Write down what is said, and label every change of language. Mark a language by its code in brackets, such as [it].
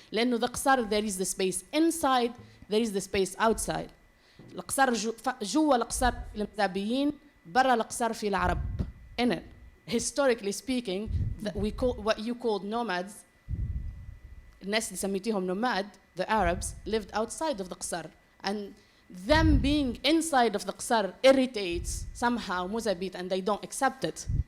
[ar] لأنه [en] the قصر there is the space inside, there is the space outside. [ar] القصر جوا القصر المذهبيين, برا القصر في العرب. [en] In it, historically speaking, we call what you called nomads. الناس اللي سميتيهم nomad, the Arabs, lived outside of the قصر, and them being inside of the قصر irritates somehow Mozambique, and they don't accept it.